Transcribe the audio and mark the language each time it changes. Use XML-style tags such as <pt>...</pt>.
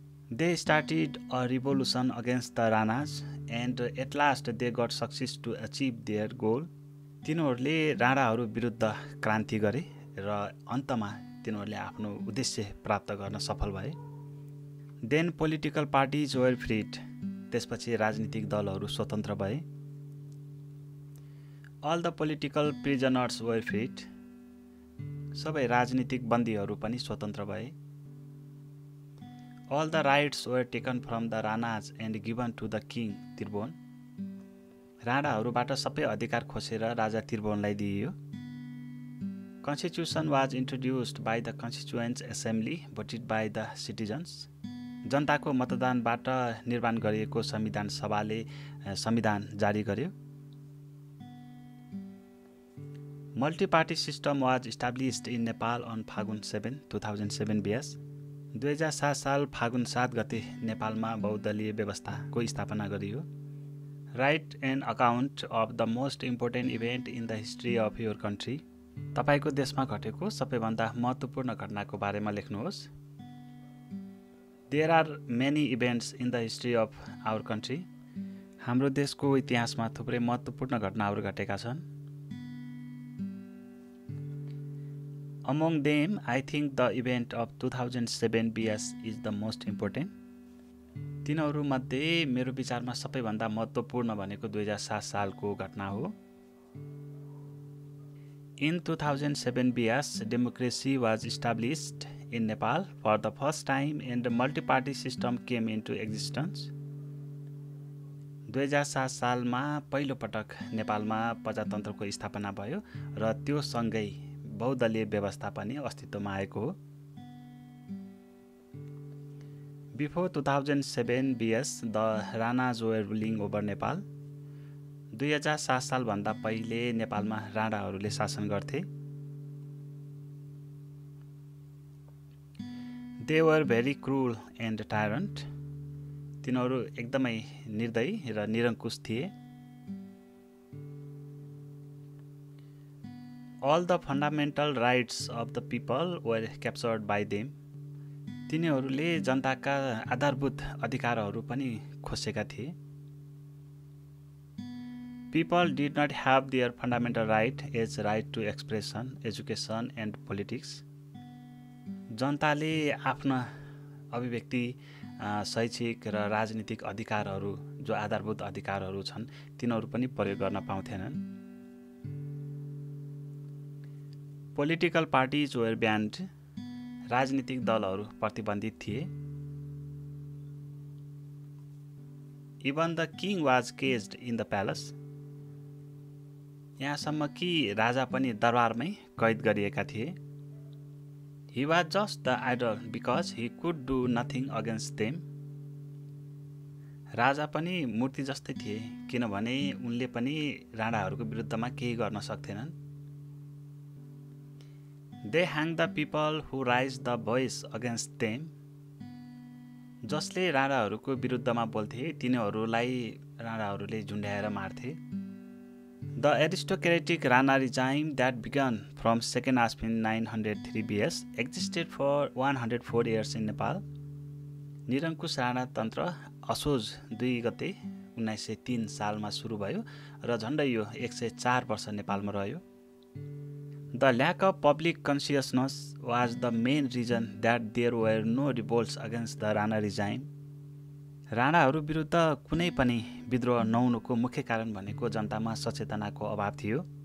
<en>They started a revolution against the Ranas and at last they got success to achieve their goal.</en> <ne>तिनीहरूले राणाहरू विरुद्ध क्रान्ति गरे र अन्तमा तिनीहरूले आफ्नो उद्देश्य प्राप्त गर्न सफल भए.</ne> <en>Then political parties were freed.</en> <ne>त्यसपछि राजनीतिक दलहरू स्वतन्त्र भए.</ne> <en>All the political prisoners were freed.</en> <ne>सबै राजनीतिक बन्दीहरू पनि स्वतन्त्र भए.</ne> <en>All the rights were taken from the Ranas and given to the king Tirbon.</en> <ne>राणाहरूबाट सबै अधिकार खोसेर राजा तिर्बोनलाई दिइयो.</ne> <en>Constitution was introduced by the Constituent Assembly voted by the citizens.</en> <ne>जनताको मतदानबाट निर्माण गरिएको संविधान सभाले संविधान जारी गर्यो.</ne> <en>Multi-party system was established in Nepal on Phagun 7, 2007 BS.</en> <ne>2007 साल फागुन 7 गते नेपालमा बहुदलीय व्यवस्थाको स्थापना गरियो.</ne> <en>Write an account of the most important event in the history of your country.</en> <ne>तपाईको देशमा घटेको सबैभन्दा महत्त्वपूर्ण घटनाको बारेमा लेख्नुहोस्.</ne> <en>There are many events in the history of our country.</en> <ne>हाम्रो देशको इतिहासमा थुप्रै महत्त्वपूर्ण घटनाहरू घटेका छन्.</ne> <en>Among them, I think the event of 2007 BS is the most important.</en> <ne>तिनीहरू मध्ये मेरो विचारमा सबैभन्दा महत्त्वपूर्ण भनेको 2007 सालको घटना हो.</ne> <en>In 2007 BS, democracy was established in Nepal for the first time and the multi-party system came into existence.</en> <ne>2007 सालमा पहिलो पटक नेपालमा प्रजातन्त्रको स्थापना भयो र त्यो सँगै बहुदलीय व्यवस्था पनि अस्तित्वमा आएको हो.</ne> <en>Before 2007 BS, the Ranas were ruling over Nepal.</en> <ne>2007 सालभन्दा पहिले नेपालमा राणाहरूले शासन गर्थे.</ne> <en>They were very cruel and tyrant.</en> <ne>तिनीहरू एकदमै निर्दयी र निरङ्कुश थिए.</ne> <en>All the fundamental rights of the people were captured by them.</en> <ne>तिनीहरूले जनताका आधारभूत अधिकारहरू पनि खोसेका थिए.</ne> <en>People did not have their fundamental right as right to expression, education and politics.</en> <ne>जनताले आफ्ना अभिव्यक्ति, शैक्षिक र राजनीतिक अधिकारहरू जो आधारभूत अधिकारहरू छन् तिनीहरू पनि प्रयोग गर्न पाउँथेनन्.</ne> <en>Political parties were banned.</en> <ne>राजनीतिक दलहरू प्रतिबन्धित थिए.</ne> <en>Even the king was caged in the palace.</en> <ne>यहाँसम्म कि राजा पनि दरबारमै कैद गरिएका थिए.</ne> <en>He was just the idol because he could do nothing against them.</en> <ne>राजा पनि मूर्ति जस्तै थिए किनभने उनले पनि राणाहरूको विरुद्धमा केही गर्न सक्थेनन्.</ne> <en>They hanged the people who raised the voice against them.</en> <ne>जसले राणाहरूको विरुद्धमा बोल्थे तिनीहरूलाई राणाहरूले झुन्ड्याएर मार्थे.</ne> <en>The aristocratic Rana regime that began from 2nd Ashwin 903 BS existed for 104 years in Nepal.</en> <ne>निरङ्कुश राणा तन्त्र असोज 2 गते 1903 सालमा सुरु भयो र झन्डै यो 104 वर्ष नेपालमा रह्यो.</ne> <en>The lack of public consciousness was the main reason that there were no revolts against the Rana regime.</en> <ne>राणाहरू विरुद्ध कुनै पनि विद्रोह नहुनुको मुख्य कारण भनेको जनतामा सचेतनाको अभाव थियो.</ne>